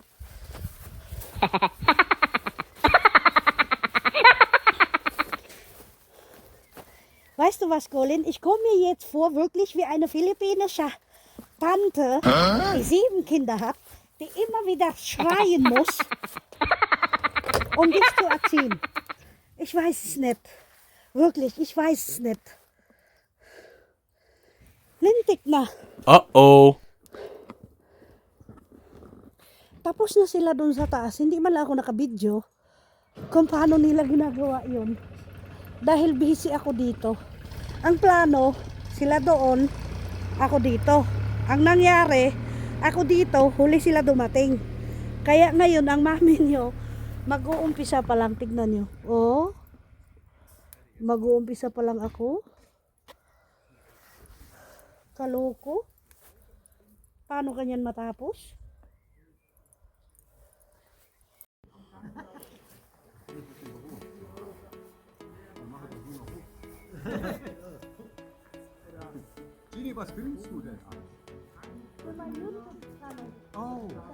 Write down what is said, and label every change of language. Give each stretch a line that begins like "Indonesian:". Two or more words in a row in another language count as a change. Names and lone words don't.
German: Weißt du was, Colin? Ich komme mir jetzt vor, wirklich wie eine philippinische Tante, die 7 Kinder hat, die immer wieder schreien muss, um dich zu erziehen. Ich weiß es nicht. Wirklich, ich weiß es nicht.
Filipino: Lintik na. Uh-oh. Tapos na sila dun sa taas. Hindi man lang ako nakabidyo kung paano nila ginagawa yun. Dahil busy ako dito. Ang plano, sila doon, ako dito. Ang nangyari, ako dito, huli sila dumating. Kaya ngayon, ang mami nyo, mag-uumpisa pa lang, tignan nyo. Oh, mag-uumpisa pa lang ako. Kaloko. Paano kanyan matapos?
German: Gini, was filmst du denn an? Für mein YouTube-Kanal. Oh,